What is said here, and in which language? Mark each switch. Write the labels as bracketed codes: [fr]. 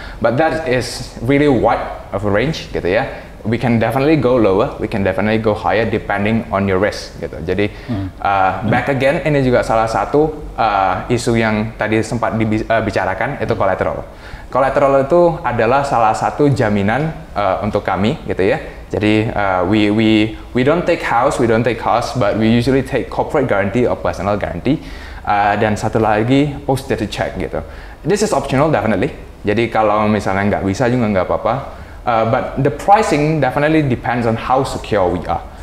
[en] But that is really wide of a range gitu ya. We can definitely go lower, we can definitely go higher depending on your risk gitu. [id] Jadi [en] back again, [id] ini juga salah satu isu yang tadi sempat dibicarakan, itu collateral. Collateral itu adalah salah satu jaminan untuk kami gitu ya. [en] Jadi we don't take house, we don't take cost, but we usually take corporate guarantee or personal guarantee. [id] Dan satu lagi post dated check gitu. [en] This is optional definitely. [id] Jadi kalau misalnya nggak bisa juga nggak apa-apa. [en] But the pricing definitely depends on how secure we are.